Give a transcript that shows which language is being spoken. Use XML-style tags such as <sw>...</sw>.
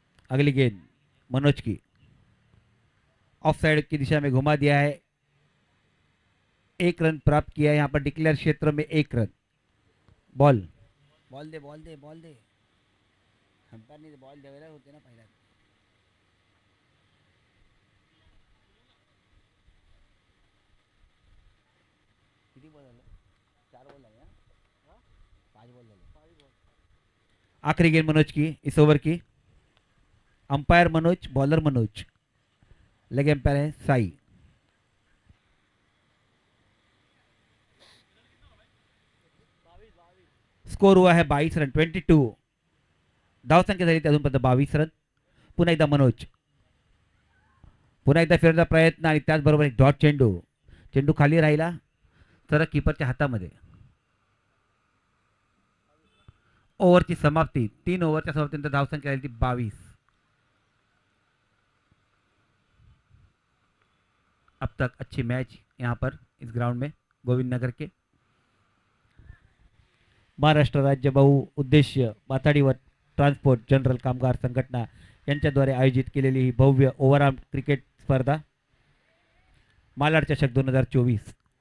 <hi>अगली गेंद मनोज की, ऑफ साइड की दिशा में घुमा दिया है, 1 रन प्राप्त किया है। यहाँ पर डिक्लेयर क्षेत्र में 1 रन।</hi> <mr>बॉल बॉल दे बॉल दे बॉल दे, अंपायरने बॉल द्यायला होते ना पहिला। किती बॉल झाले? 4 बॉल झाले ना, 5 बॉल झाले।</mr> <hi>आखिरी गेंद मनोज की इस ओवर की। Umpire Manoj, bowler Manoj, leg umpire है साई। स्कोर हुआ है 22 रन,</hi> <mr>22 धावसंख्या झाली अजूनपर्यंत 22 रन। पुन्हा एकदा मनोज, पुन्हा एकदा फिरण्याचा प्रयत्न आणि त्याचबरोबर एक डॉट चेंडू, चेंडू खाली राहिला तर कीपरच्या हातामध्ये। ओव्हरची समाप्ती, 3 ओव्हरच्या समाप्तीनंतर धावसंख्या झाली 22।</mr> <hi>अब तक अच्छी मैच यहाँ पर इस ग्राउंड में गोविंद नगर के।</hi> <mr>महाराष्ट्र राज्य बहुउद्देशीय माथाडीवर ट्रान्सपोर्ट जनरल कामगार संघटना यांच्याद्वारे आयोजित केलेली ही भव्य ओव्हरआर्म क्रिकेट स्पर्धा मालाड चषक 2024।</mr>